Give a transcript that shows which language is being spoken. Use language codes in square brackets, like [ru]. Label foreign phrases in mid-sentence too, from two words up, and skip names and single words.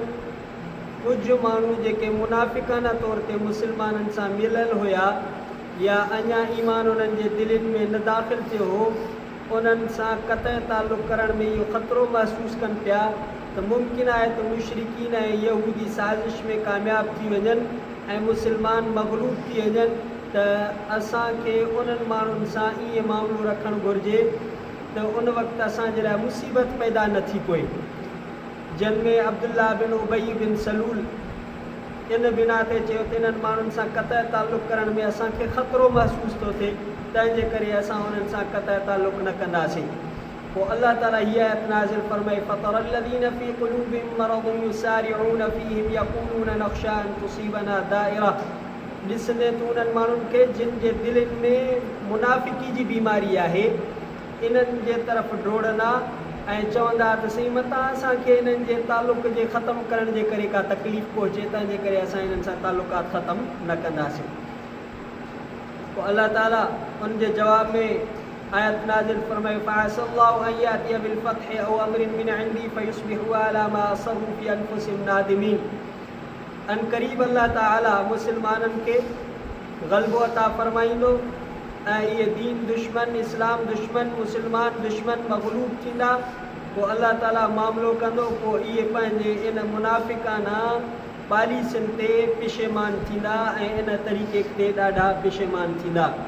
[sd] कुझु माण्हू जेके मुनाफ़िक़ाना तौर ते मुस्लमाननि सां मिलियल हुया या अञा ईमान उन्हनि जे दिलनि में न दाख़िल थियो हो, उन्हनि सां क़तई ताल्लुक़ करण में इहो ख़तरो महसूसु कनि पिया त मुमकिन आहे त मुशरिकीन ऐं यहूदी साज़िश में कामयाब थी वञनि ऐं मुस्लमान मग़लूब थी वञनि, त असांखे उन्हनि माण्हुनि सां ईअं मामिलो रखणु घुरिजे त उन वक़्तु असांजे लाइ मुसीबत पैदा न थी पए। जिन में अब्दुल्ला बिन उबई बिन सलूल इन बिना ते चयो त इन्हनि माण्हुनि सां क़तई ताल्लुक़ करण में असांखे ख़तरो महसूसु थो थिए, तंहिंजे करे असां उन्हनि सां क़तई ताल्लुक़ न कंदासीं। पोइ अल्लाह ताला हीअ आयत नाज़िल फरमाई [ar] فترى الذين في قلوبهم مرض يسارعون فيهم يقولون نخشى أن تصيبنا دائرة. [sd] ॾिसंदे तूं उन्हनि माण्हुनि खे जिन जे दिलनि में मुनाफ़िकी जी बीमारी आहे, इन्हनि जे तरफ़ डोड़ंदा ऐं चवंदा त सही मतां असांखे इन्हनि जे ताल्लुक़ जे ख़तमु करण जे करे का तकलीफ़ पहुचे, तंहिंजे करे असां इन्हनि सां ताल्लुकात ख़तमु न कंदासीं। पोइ अल्लाह ताला उन जे जवाब में आयत नाज़िल फरमाई [ar] فعسى الله أن يأتي بالفتح أو أمر من عنده فيصبحوا على ما أسروا في أنفسهم نادمين. [sd] अन क़रीब अल्लाह ताला मुस्लमाननि खे ग़लबो अता फरमाईंदो ऐं इहे दीन दुश्मन, इस्लाम दुश्मन, मुस्लमान दुश्मन मग़लूब थींदा। पोइ अल्लाह ताला मामिलो कंदो, पोइ इहे पंहिंजे इन मुनाफ़िक़ाना पॉलिसियुनि ते पिशेमान थींदा ऐं इन तरीक़े ते ॾाढा पिशेमान थींदा।